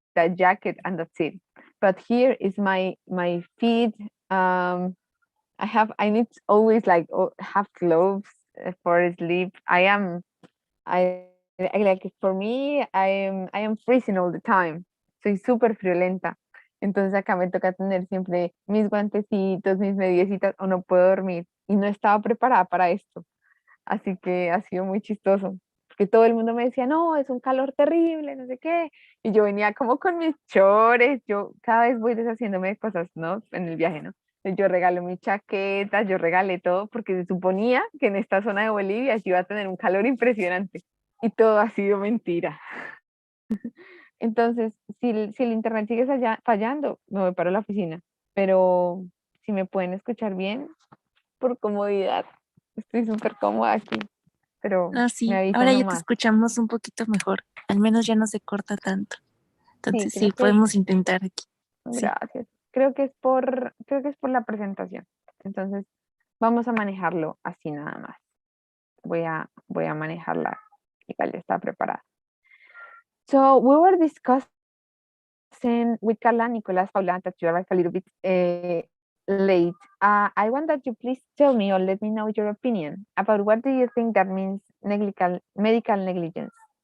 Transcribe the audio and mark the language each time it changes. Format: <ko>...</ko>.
<en>that jacket and that's it. But here is my feet. I need always like have clothes for sleep. I like for me, I am freezing all the time.</en> <es>Soy súper friolenta. Entonces acá me toca tener siempre mis guantecitos, mis mediecitas, o no puedo dormir. Y no estaba preparada para esto. Así que ha sido muy chistoso. Porque todo el mundo me decía, no, es un calor terrible, no sé qué. Y yo venía como con mis chores. Yo cada vez voy deshaciéndome de cosas, ¿no? En el viaje, ¿no? Yo regalé mis chaquetas, yo regalé todo, porque se suponía que en esta zona de Bolivia se iba a tener un calor impresionante. Y todo ha sido mentira. Entonces, si el internet sigue fallando, me voy para la oficina. Pero si me pueden escuchar bien, por comodidad, estoy súper cómoda aquí. Pero Ah, me sí, avisan ahora ya te nomás. escuchamos un poquito mejor. Al menos ya no se corta tanto. Sí, Entonces creo que es, podemos intentar aquí. Sí. gracias. Creo que es por la presentación. Entonces, vamos a manejarlo así nada más. Voy a manejarla igual ya está preparada.</es> <en>So we were discussing with Carla, Nicolas, Paula, that you arrived a little bit late. I want that you please tell me or let me know your opinion about what do you think that means medical negligence.</en>